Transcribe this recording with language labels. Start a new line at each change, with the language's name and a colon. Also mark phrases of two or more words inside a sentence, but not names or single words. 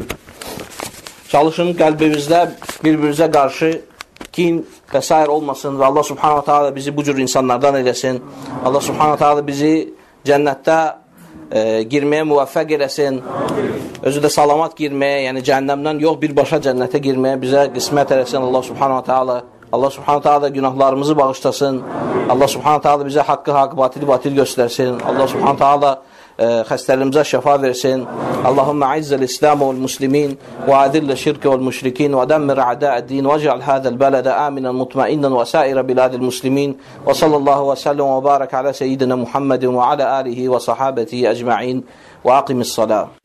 Azerbaijani: Çalışın, qəlbimizdə bir-birinizə qarşı kin və s. olmasın və Allah
Arabic: سبحانه تعالى
Azerbaijani: bizi bu cür insanlardan eləsin. Allah
Arabic: سبحانه تعالى
Azerbaijani: bizi cənnətdə girməyə müvəffəq eləsin. Özü də salamat girməyə, yəni cəhənnəmdən yox, birbaşa cənnətə girməyə bizə qismət eləsin Allah
Arabic: سبحانه تعالى.
Azerbaijani: Allah
Arabic: سبحانه تعالى
Azerbaijani: günahlarımızı bağışlasın. Allah
Arabic: سبحانه تعالى
Azerbaijani: bizə haqqı haqq, batili batil göstərsin.
Arabic: Allah سبحانه تعالى
Azerbaijani: xəstələrimizə şəfa versin.
Arabic: اللهم أعز الإسلام والمسلمين وأذل الشرك والمشركين ودمر أعداء الدين واجعل هذا البلد آمنا مطمئنا وسائر بلاد المسلمين وصلى الله وسلم وبارك على سيدنا محمد وعلى آله وصحابته أجمعين وأقم الصلاة.